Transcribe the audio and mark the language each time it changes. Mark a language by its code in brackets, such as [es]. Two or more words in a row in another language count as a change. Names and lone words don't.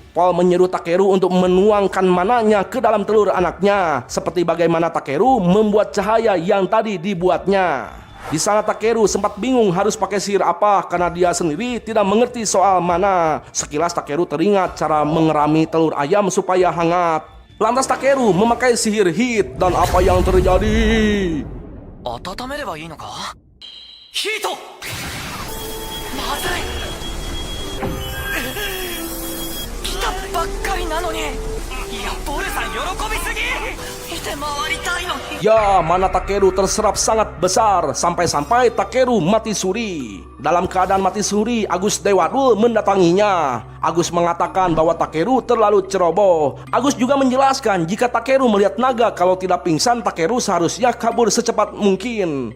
[id] Pol menyuruh Takeru untuk menuangkan mananya ke dalam telur anaknya, seperti bagaimana Takeru membuat cahaya yang tadi dibuatnya. Di sana Takeru sempat bingung harus pakai sihir apa karena dia sendiri tidak mengerti soal mana. Sekilas Takeru teringat cara mengerami telur ayam supaya hangat. Lantas Takeru memakai sihir heat dan apa yang terjadi? [ja] 温めればいいのか？ヒート！まずい！来たばっかりなのに！いや、ボルさん喜びすぎ！見て回りたいのに！ [id] Ya, mana Takeru terserap sangat besar sampai-sampai Takeru mati suri. Dalam keadaan mati suri, Agus Dewadul mendatanginya. Agus mengatakan bahwa Takeru terlalu ceroboh. Agus juga menjelaskan jika Takeru melihat naga kalau tidak pingsan, Takeru seharusnya kabur secepat mungkin.